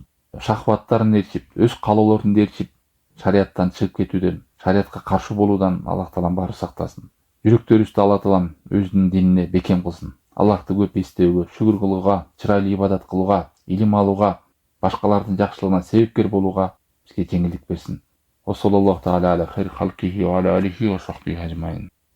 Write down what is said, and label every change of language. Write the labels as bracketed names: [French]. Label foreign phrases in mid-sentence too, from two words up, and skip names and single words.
[Kyrgyz] Шахваттарын ээрчип, өз каалоолорун ээрчип, шариаттан чыгып кетүүдөн, шариатка каршы болуудан Аллах таалам баары сактасын. Жүрөктөрүбүздү Аллах таалам өзүнүн динине бекем кылсын. Аллахты көп эстөөгө, шүгүр кылууга, чырайлуу ибадат кылууга, илим алууга, башкалардын жакшылыгына себепкер болууга бизге жеңилдик берсин. [Arabic] وصلى الله تعالى على خير خلقه وعلى آله وصحبه أجمعين.